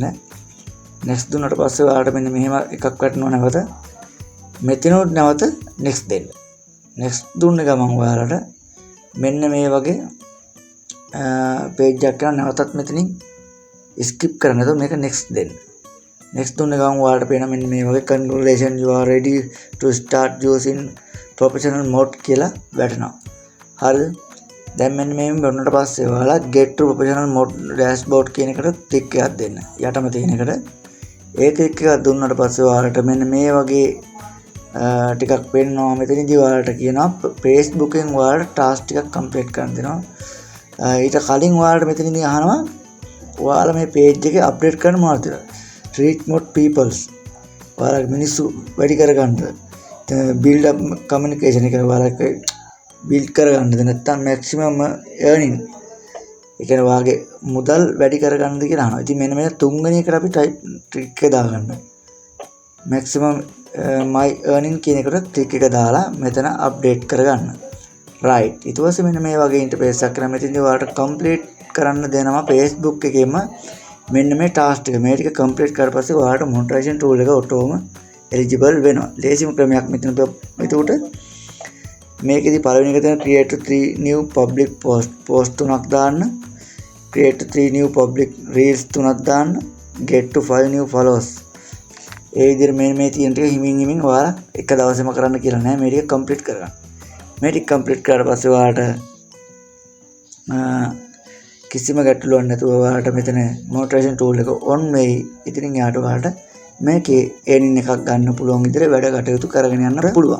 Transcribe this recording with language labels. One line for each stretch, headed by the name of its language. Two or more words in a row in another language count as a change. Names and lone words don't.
Sinhala: next දුන්නාට පස්සේ ඔයාලට මෙන්න මෙහෙම එකක් වැටෙනවා නැවත. මෙතනොත් නැවත next දෙන්න. next දුන්න ගමන් ඔයාලට මෙන්න මේ වගේ page එකක් යන නැවතත් මෙතනින් skip කරන්න. එතකොට මේක next දෙන්න. next දුන්න ගමන් ඔයාලට පේන මෙන්න මේ වගේ
English: congratulations you are ready to start using professional mode
Sinhala: කියලා වැටෙනවා. හරිද? දැන් මෙන්න මේ වුණාට පස්සේ ඔයාලා
English: get to professional mode dashboard
Sinhala: කියන එකට ක්ලික් එකක් දෙන්න. යටම තියෙන එකට ඒ ක්ලික් එකක් දුන්නාට පස්සේ ඔයාලට මෙන්න මේ වගේ ටිකක් පෙන්නවා. මෙතනදී ඔයාලට කියනවා Facebook එකෙන් ඔයාලට ටාස්ක් ටිකක් කම්ප්ලීට් කරන්න දෙනවා. ඊට කලින් ඔයාලට මෙතනදී අහනවා ඔයාලා මේ page එකේ අප්ඩේට් කරන්න මොනවද කියලා.
English: treat more peoples.
Sinhala: ඔයාලා මිනිස්සු වැඩි කරගන්න.
English: build up communication
Sinhala: එක ඔයාලා
English: build
Sinhala: කරගන්නද නැත්නම්
English: maximum earning.
Sinhala: ඒ කියන්නේ වාගේ මුදල් වැඩි කරගන්නද කියලා අහනවා. ඉතින් මෙන්න මේ තුන්වෙනි එකට අපි ට්‍රික් එක දාගන්න.
English: maximum my earning
Sinhala: කියන එකට ක්ලික් එක දාලා මෙතන අප්ඩේට් කරගන්න. right. ඊට පස්සේ මෙන්න මේ වගේ ඉන්ටර්ෆේස් එකක් කරලා මෙතනදී ඔයාලට කම්ප්ලීට් කරන්න දෙනවා Facebook එකේම මෙන්න මේ ටාස්ක් එක මේ ටික කම්ප්ලීට් කරලා පස්සේ ඔයාලට
English: monetization tool
Sinhala: එක ඔටෝම එලිජිබල් වෙනවා. ලේසිම ක්‍රමයක් මෙතන එතකොට මේකෙදි පළවෙනි එක තියෙන
English: create 3 new public post
Sinhala: තුනක් දාන්න,
English: create 3 new public reels
Sinhala: තුනක් දාන්න,
English: get to 5 new followers.
Sinhala: ඒ විදිහට මේ තියෙන ටික හිමින් ඔයාලා එක දවසේම කරන්න කියලා නෑ, මේ ටික කම්ප්ලීට් කරගන්න. මේ ටික කම්ප්ලීට් කරලා පස්සේ ඔයාලට කිසිම ගැටලුවක් නැතුව ඔයාලට මෙතන
English: monetization tool
Sinhala: එක ඔන් වෙයි. ඉතින් යාට ඔයාලට මේකේ earning එකක් ගන්න පුළුවන් විදිහට වැඩ කටයුතු කරගෙන යන්න පුළුවන්.